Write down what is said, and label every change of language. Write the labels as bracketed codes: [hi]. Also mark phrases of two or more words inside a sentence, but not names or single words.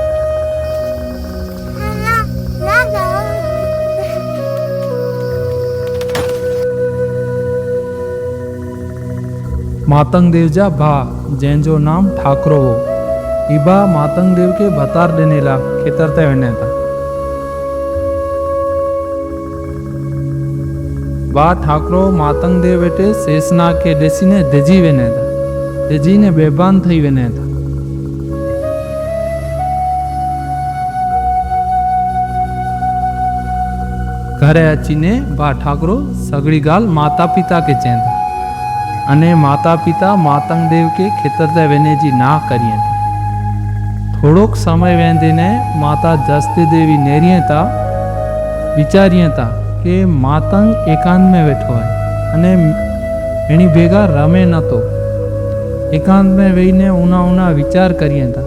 [kfr] मातंग देव जा भा जंहिंजो नाम ठाकरो हो। इबा मातंग देव के भतार ॾिनेला खेतर ते वञे था। बा ठाकरो मातंग देव वेठे शेषनाग के ॾिसीने डिजी वञे था। डिजीने बेबान थी वञे था। घरे अचीने बा ठाकरो सगड़ी गाल माता पिता के चें था अने माता पिता मातंग देव के खेतर ते वञे जी ना करिए था। थोड़ोक समय वेंदे ने माता जस्ती देवी नेरिए था विचारिए था कि मातंग एकांत में वेठो है अने एनी भेगा रमे नतो। एकांत में वेहीने ऊना ऊना विचार करिए था।